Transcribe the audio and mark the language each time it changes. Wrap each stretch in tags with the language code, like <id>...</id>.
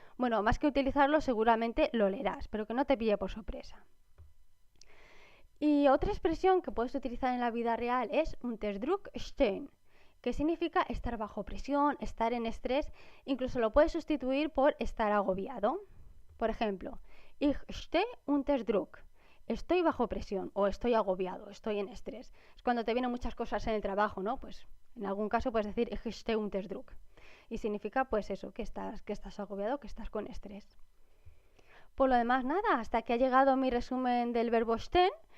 <es>Bueno, más que utilizarlo seguramente lo leerás, pero que no te pille por sorpresa. Y otra expresión que puedes utilizar en la vida real es</es> <de>unter Druck stehen,</de> <es>que significa estar bajo presión, estar en estrés, incluso lo puedes sustituir por estar agobiado. Por ejemplo,</es> <de>ich stehe unter Druck.</de> <es>Estoy bajo presión o estoy agobiado, estoy en estrés. Es cuando te vienen muchas cosas en el trabajo, ¿no? Pues en algún caso puedes decir</es> <de>ich stehe unter Druck.</de> <es>Y significa pues eso, que estás agobiado, que estás con estrés. Por lo demás, nada, hasta que ha llegado mi resumen del verbo stehen.</es>